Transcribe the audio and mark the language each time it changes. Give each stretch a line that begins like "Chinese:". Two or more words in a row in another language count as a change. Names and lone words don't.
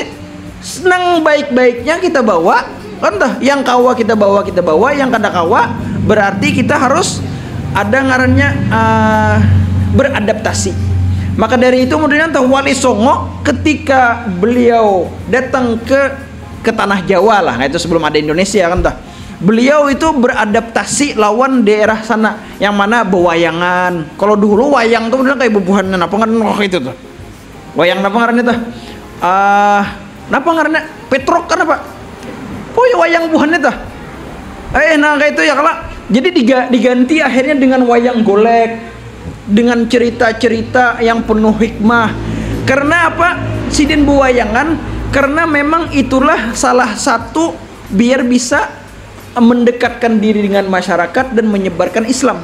Banjar: Senang baik-baiknya kita bawa, yang kawa kita bawa, yang kadakawa berarti kita harus ada ngarannya beradaptasi.
Indonesian: Maka dari itu kemudian Wali Songo ketika beliau datang ke tanah Jawa lah, itu sebelum ada Indonesia kan beliau itu beradaptasi lawan daerah sana yang mana bewayangan.
Banjar: Kalau dulu wayang tuh bener kayak bebuhan apa nggak itu tuh wayang apa ngarannya tuh apa ngarannya Petrok kan apa ya wayang buhannya tuh nah kayak itu ya kalau jadi diganti akhirnya dengan wayang golek.
Indonesian: dengan cerita-cerita yang penuh hikmah. Karena apa? Sidin Buwayangan, karena memang itulah salah satu biar bisa mendekatkan diri dengan masyarakat dan menyebarkan Islam.